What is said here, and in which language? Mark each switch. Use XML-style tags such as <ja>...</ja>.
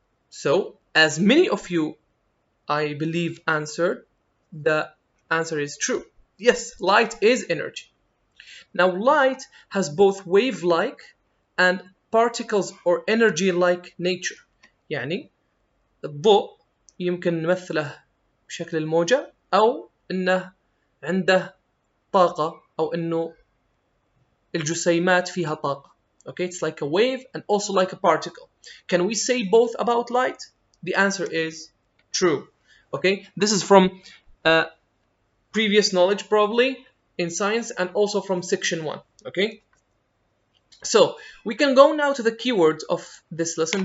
<en>So, as many of you, I believe, answered, the answer is true. Yes, light is energy. Now, light has both wave-like and particles or energy-like nature.</en> <ar>يعني الضوء يمكن نمثله بشكل الموجة أو إنه عنده طاقة أو إنه الجسيمات فيها طاقة.</ar> <en>Okay, it's like a wave and also like a particle. Can we say both about light? The answer is true. Okay, this is from previous knowledge probably in science and also from section 1. Okay, so we can go now to the keywords of this lesson.</en>